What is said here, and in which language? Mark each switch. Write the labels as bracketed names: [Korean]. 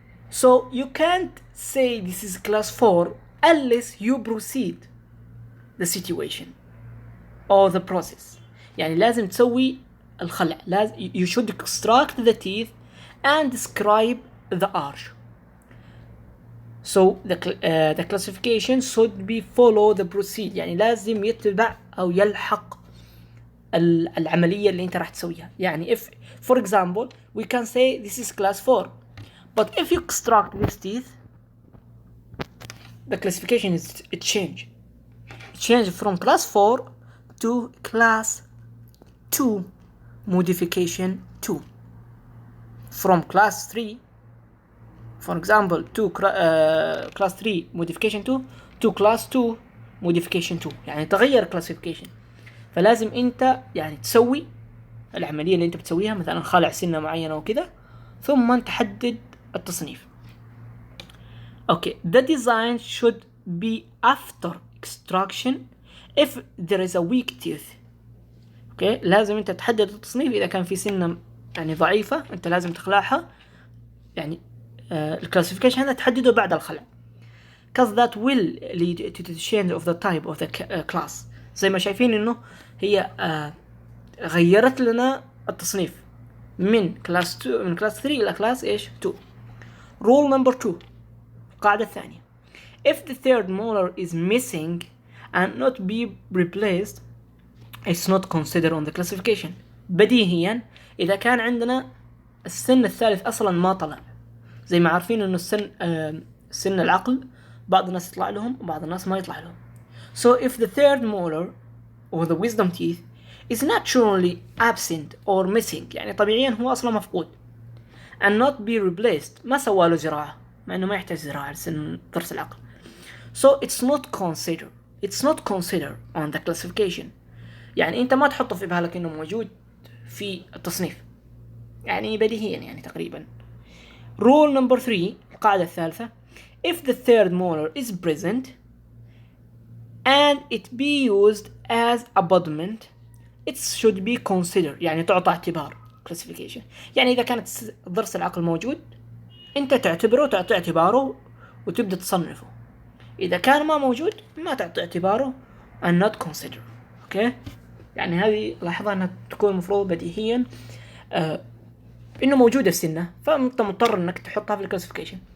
[English] So you can't say this is class 4 unless you proceed the situation or the process. [Arabic] يعني لازم تسوي الخلع. [English] you should extract the teeth and describe the arch. So the classification should be follow the proceed [Arabic] يعني لازم يتبع أو يلحق العملية اللي أنت راح تسويها. [English] يعني if for example we can say this is class 4, but if you extract these teeth the classification is change from class 4 to class 2 modification 2. From class 3, for example, to class 3 modification 2 to class 2 modification 2 [Arabic] يعني تغير [English] classification. [Arabic] فلازم انت يعني تسوي العملية اللي انت بتسويها مثلا خلع سنة معينة وكذا ثم تحدد التصنيف. [English] Okay, the design should be after extraction if there is a weak tooth. [Arabic] Okay, لازم انت تحدد التصنيف اذا كان في سنة يعني ضعيفة انت لازم تخلعها. يعني الكلاسيفيكيشن هذا تحدده بعد الخلع. [English] Cause that will lead to the change of the type of the class. [Arabic] زي ما شايفين انه هي غيرت لنا التصنيف من كلاس 2 من كلاس 3 الى كلاس ايش 2. [English] Rule number 2 [Arabic] القاعدة الثانية. [English] If the third molar is missing and not be replaced it's not considered on the classification. [Arabic] بديهيا إذا كان عندنا السن الثالث أصلا ما طلع. زي ما عارفين إنه سن العقل بعض الناس يطلع لهم وبعض الناس ما يطلع لهم. [English] So if the third molar or the wisdom teeth is naturally absent or missing [Arabic] يعني طبيعيا هو أصلا مفقود [English] and not be replaced [Arabic] ما سوى له زراعة مع إنه ما يحتاج زراعة لسن ضرس العقل. [English] So it's not considered on the classification. [Arabic] يعني أنت ما تحطه في بالك إنه موجود في التصنيف يعني بديهيا يعني تقريبا. [English] Rule number 3 [Arabic] القاعدة الثالثة. [English] If the third molar is present and it be used as abutment it should be considered [Arabic] يعني تعطى اعتبار [English] classification. [Arabic] يعني إذا كانت ضرس العقل موجود أنت تعتبره تعطي اعتباره وتبدأ تصنفه. إذا كان ما موجود ما تعطي اعتباره [English] and not consider. [Arabic] أوكي يعني هذه لاحظها أنها تكون مفروض بديهيا إنه موجودة السنة فأنت مضطر إنك تحطها في الكلاسيفيكيشن.